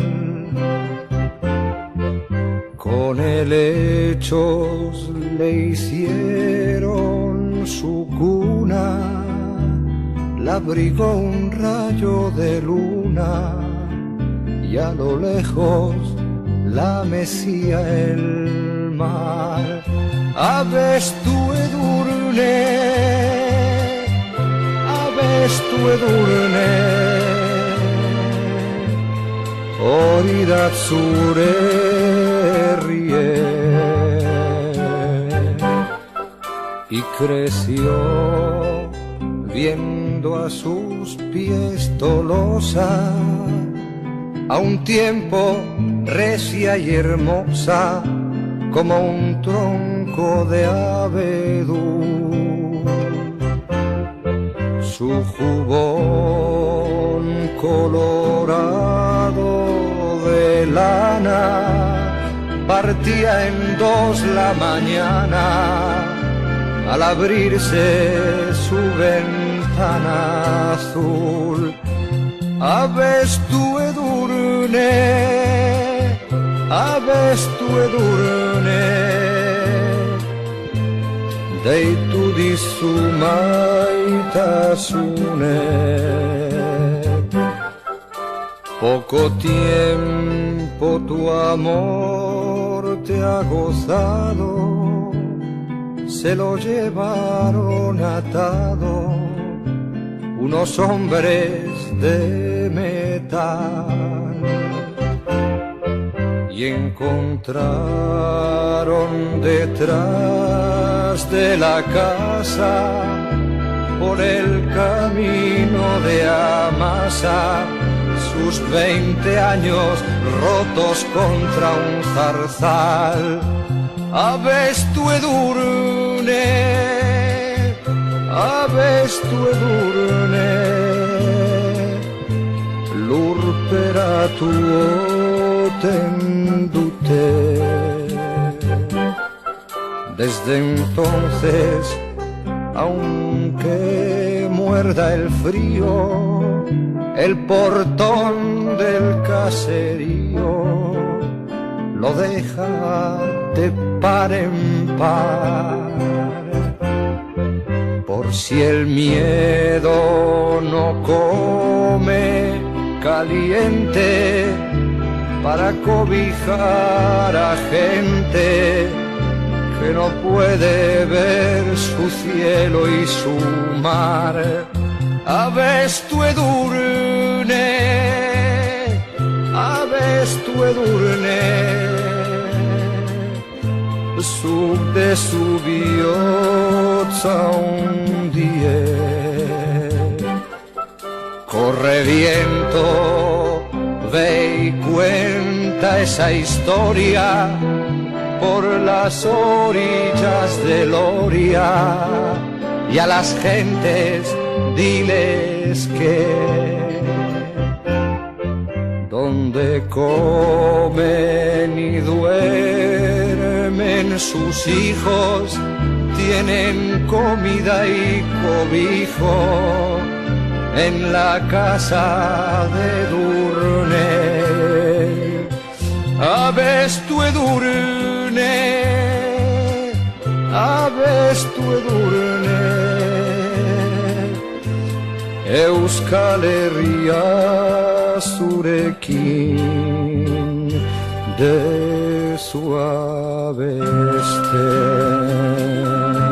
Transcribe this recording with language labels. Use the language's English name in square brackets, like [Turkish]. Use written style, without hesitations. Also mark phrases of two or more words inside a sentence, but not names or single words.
[Spanish] Con helechos le hicieron su cuna, la abrigó un rayo de luna y a lo lejos la mecía el mar. [Basque] Avestu edurne, avestu edurne, hori da zure herrie. [Spanish] Y creció viendo a sus pies Tolosa, a un tiempo recia y hermosa como un tronco de abedul. Su jubón colorado de lana partía en dos la mañana al abrirse su ventana azul. [Basque] Avestu edurne, avestu edurne, deitu dizu maitasune. [Spanish] Poco tiempo tu amor te ha gozado, se lo llevaron atado unos hombres de metal y encontraron detrás de la casa, por el camino de Amasa, sus 20 años rotos contra un zarzal. [Basque] Avestu edurne, avestu edurne, lurperatu oten dute. [Spanish] Desde entonces, aunque muerda el frío, el portón del caserío lo deja de par en par. Por si el miedo no come caliente para cobijar a gente que no puede ver su cielo y su mar. [Basque] Avestu edurne, avestu edurne, zuk dezu bihotza hundie. [Spanish] Corre viento, ve y cuenta esa historia por las orillas del Oria, y a las gentes diles que donde comen y duermen sus hijos, tienen comida y cobijo en la casa de Edurne. [Basque] Avestu edurne, avestu edurne, Euskal Herria zurekin dezu abeste.